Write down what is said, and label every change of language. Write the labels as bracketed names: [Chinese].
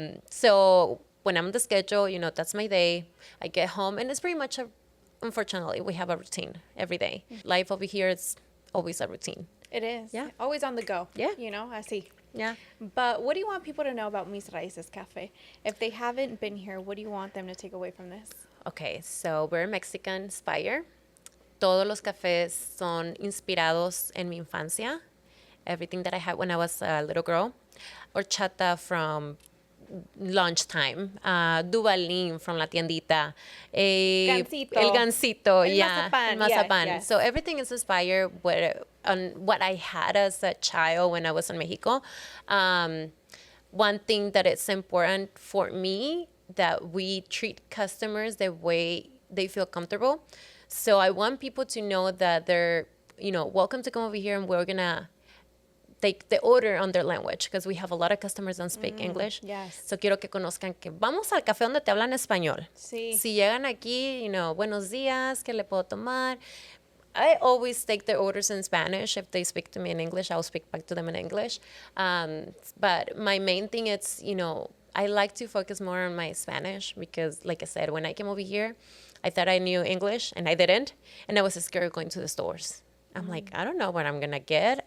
[English] So when I'm on the schedule, you know, that's my day. I get home and it's pretty much unfortunately, we have a routine every day. Life over here is always a routine. It is. Yeah. Always on the go. Yeah. You know, I see. Yeah. But what do you want people to know about Mis Raices Cafe? If they haven't been here, what do you want them to take away from this? Okay, so we're Mexican inspired. [Spanish] Todos los cafés son inspirados en mi infancia. [English] Everything that I had when I was a little girl. Horchata from lunchtime. Duvalin from La Tiendita. Gansito. [Spanish] El gansito, El [English] yeah. [Spanish] mazapán, El mazapán. [English] yes. So everything is inspired on what I had as a child when I was in Mexico. One thing that it's important for me that we treat customers the way they feel comfortable. So I want people to know that they're, you know, welcome to come over here and we're going to take the order on their language because we have a lot of customers that speak English. yes. So [Spanish] quiero que conozcan que vamos al café donde te hablan español. Sí. Si llegan aquí, [English] you know, [Spanish] buenos días, ¿qué le puedo tomar? [English] I always take their orders in Spanish. If they speak to me in English, I'll speak back to them in English. But my main thing is, you know, I like to focus more on my Spanish because, like I said, when I came over here, I thought I knew English and I didn't. And I was scared going to the stores. I'm like, I don't know what I'm going to get.